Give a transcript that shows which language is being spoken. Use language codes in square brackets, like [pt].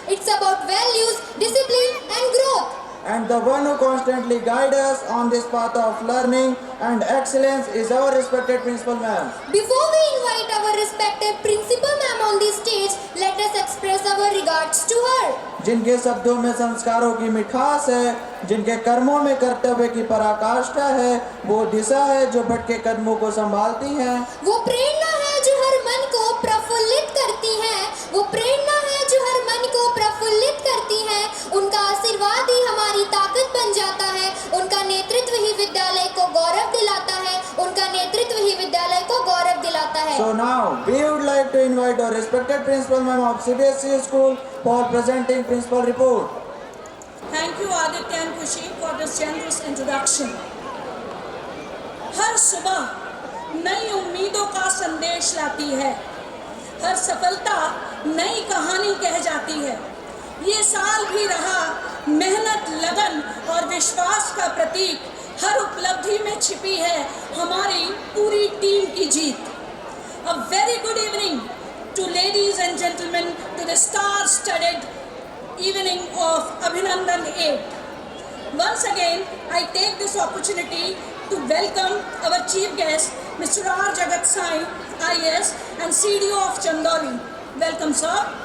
[en] It's about values, discipline and growth. And the one who constantly guides us on this path of learning and excellence is our respected principal ma'am. Before we invite our respected principal ma'am on the stage, let us express our regards to her. [hi] जिनके शब्दों में संस्कारों की मिठास है, जिनके कर्मों में कर्तव्य की पराकाष्ठा है, वो दिशा है जो भटके कदमों को संभालती है। वो प्रेरणा है जो हर मन को प्रफुल्लित करती है। वो प्रेरणा है जो हर मन को प्रफुल्लित करती है। उनका आशीर्वाद ही हमारी ताकत बन जाता है। उनका नेतृत्व ही विद्यालय को गौरव दिलाता है। उनका नेतृत्व ही विद्यालय को गौरव दिलाता है। [en] So now we would like to invite our respected principal ma'am of CBSE school for presenting principal report. Thank you Aditya and Khushi for this generous introduction. [hi] हर सुबह नई उम्मीदों का संदेश लाती है। हर सफलता नई कहानी कह जाती है। ये साल भी रहा मेहनत, लगन और विश्वास का प्रतीक। हर उपलब्धि में छिपी है हमारी पूरी टीम की जीत। [en] A very good evening to ladies and gentlemen to the star-studded evening of Abhinandan 8. Once again, I take this opportunity to welcome our chief guest, Mr. R. Jagat Sai, IAS and CDO of Chandoli. Welcome, sir.